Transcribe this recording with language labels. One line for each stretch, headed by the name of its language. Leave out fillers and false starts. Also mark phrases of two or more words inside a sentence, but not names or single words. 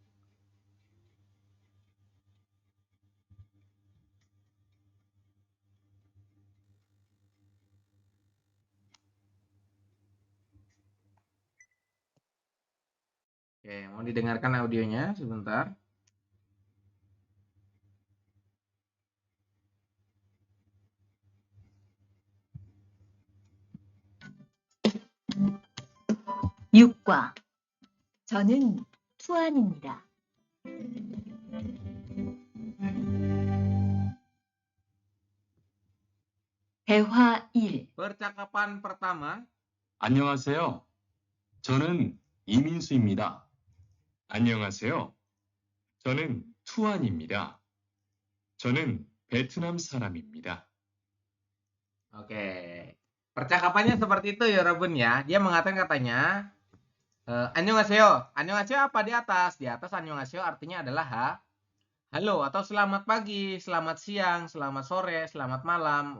Indonesian: Oke, mohon didengarkan audionya sebentar.
Korean: 육과 저는 투안입니다. 대화 1.
Indonesian: Percakapan pertama.
Korean: 안녕하세요. 저는 이민수입니다. 안녕하세요. 저는 투안입니다. 저는 베트남 사람입니다.
Indonesian: Oke. Percakapannya seperti itu ya, Robun ya. Dia mengatakan katanya, annyeonghaseyo. Annyeonghaseyo apa di atas? Di atas annyeonghaseyo artinya adalah halo atau selamat pagi, selamat siang, selamat sore, selamat malam.